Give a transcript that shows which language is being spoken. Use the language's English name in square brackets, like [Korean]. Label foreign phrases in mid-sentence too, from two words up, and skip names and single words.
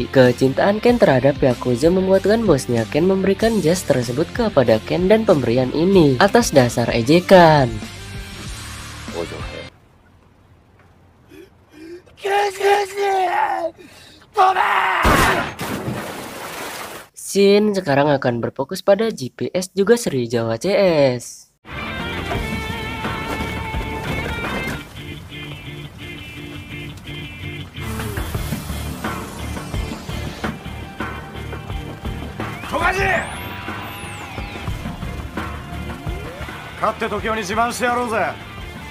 [Indonesian] Kecintaan Ken terhadap Yakuza membuatkan bosnya Ken memberikan jas tersebut kepada Ken, dan pemberian ini atas dasar ejekan. Scene sekarang akan berfokus pada GPS juga Srijawa CS. Tokaji! [Japanese] 勝って東京に自慢してやろうぜ。